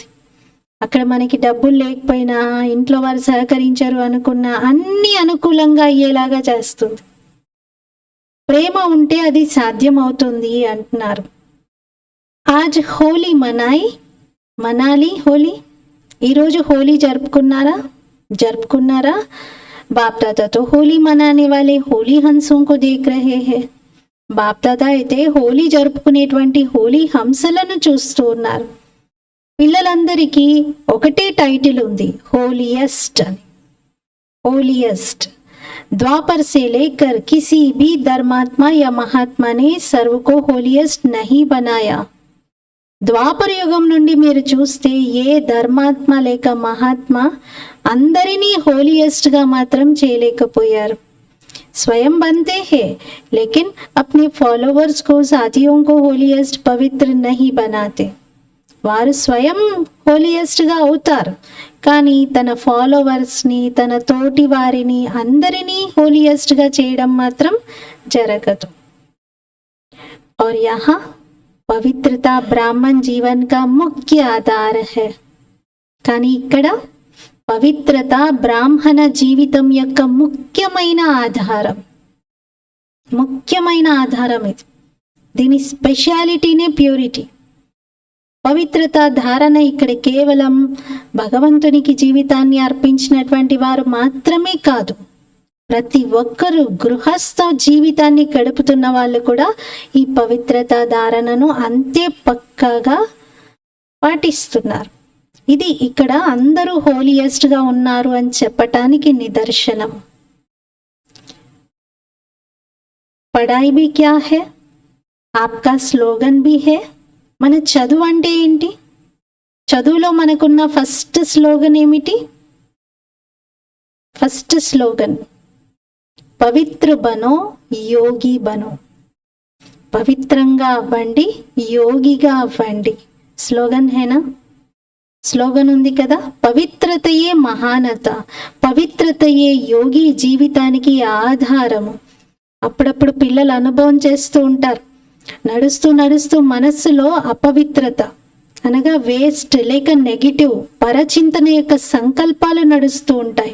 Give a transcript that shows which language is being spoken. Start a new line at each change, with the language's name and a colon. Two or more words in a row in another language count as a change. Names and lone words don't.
Telugu: అక్కడ మనకి డబ్బులు లేకపోయినా, ఇంట్లో వారు సహకరించరు అనుకున్నా అన్నీ అనుకూలంగా అయ్యేలాగా చేస్తుంది. ప్రేమ ఉంటే అది సాధ్యం అవుతుంది అంటున్నారు.
Hindi: आज होली मना ली होली.
Telugu: ఈరోజు హోలీ జరుపుకున్నారా?
Hindi: बाप दादा तो होली मनाने वाले होली हंसों को देख रहे हैं.
Telugu: బాప్ దాదా అయితే హోలీ జరుపుకునేటువంటి హోలీ హంసలను చూస్తూ ఉన్నారు. పిల్లలందరికీ ఒకటే టైటిల్ ఉంది, హోలియస్ట్ అని. హోలియస్ట్.
Hindi: द्वापर से लेकर किसी भी धर्मात्मा या महात्मा ने सर्व को होलियस्ट नहीं बनाया.
Telugu: ద్వాపర యుగం నుండి మీరు చూస్తే ఏ ధర్మాత్మ లేక మహాత్మ అందరినీ హోలియస్ట్గా మాత్రం చేయలేకపోయారు.
Hindi: स्वयं बनते हैं लेकिन अपने फॉलोवर्स को, साथियों को होलियस्ट पवित्र नहीं बनाते.
Telugu: వారు స్వయం హోలియస్ట్గా అవుతారు, కానీ తన ఫాలోవర్స్ని, తన తోటి వారిని అందరినీ హోలియస్ట్గా చేయడం మాత్రం జరగదు.
Hindi: और यहाँ पवित्रता ब्राह्मण जीवन का मुख्य आधार है.
Telugu: కానీ ఇక్కడ పవిత్రత బ్రాహ్మణ జీవితం యొక్క ముఖ్యమైన ఆధారం ఇది. దీని స్పెషాలిటీనే ప్యూరిటీ. పవిత్రత ధారణ ఇక్కడ కేవలం భగవంతునికి జీవితాన్ని అర్పించినటువంటి వారు మాత్రమే కాదు, ప్రతి ఒక్కరూ గృహస్థ జీవితాన్ని గడుపుతున్న వాళ్ళు కూడా ఈ పవిత్రత ధారణను అంతే పక్కాగా పాటిస్తున్నారు. ఇది ఇక్కడ అందరూ హోలియస్ట్గా ఉన్నారు అని చెప్పటానికి నిదర్శనం.
Hindi: पढ़ाई भी क्या है, आपका स्लोगन भी है.
Telugu: మన చదువు అంటే ఏంటి? చదువులో మనకున్న
English: first slogan
Telugu: ఏమిటి?
English: first slogan
Hindi: पवित्र बनो योगी बनो.
Telugu: పవిత్రంగా అవ్వండి, యోగిగా అవ్వండి.
Hindi: स्लोगन है ना?
Telugu: స్లోగన్ ఉంది కదా. పవిత్రతయే మహానత, పవిత్రతయే యోగి జీవితానికి ఆధారము. అప్పుడప్పుడు పిల్లలు అనుభవం చేస్తూ ఉంటారు, నడుస్తూ మనస్సులో అపవిత్రత అనగా వేస్ట్ లేక నెగిటివ్ పరచింతన యొక్క సంకల్పాలు నడుస్తూ ఉంటాయి.